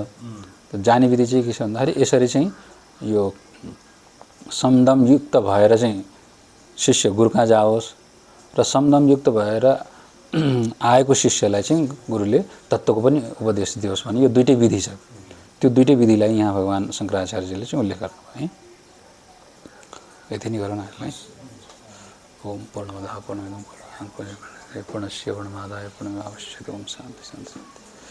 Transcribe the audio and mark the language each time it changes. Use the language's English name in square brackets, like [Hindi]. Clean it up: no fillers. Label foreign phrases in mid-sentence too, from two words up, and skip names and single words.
[Nepali] जाने विधि चाहिँ के छ भन्दाखेरि यसरी चाहिँ यो समदम युक्त भएर चाहिँ शिष्य गुरु कहाँ जाओस् र समदम युक्त भएर आएको शिष्यलाई चाहिँ गुरुले तत्त्वको पनि उपदेश दियोस् भने यो दुईटै विधि छ। त्यो दुईटै विधिलाई यहाँ भगवान शङ्कराचार्यले चाहिँ उल्लेख गर्नुभयो है। यति नै गरौँ न है। [Sanskrit] ओम पूर्णमदः पूर्णमिदं पूर्णात् पूर्णस्य पूर्णमादाय पूर्णमेवावशिष्यते। ओम शान्ति शान्ति शान्ति।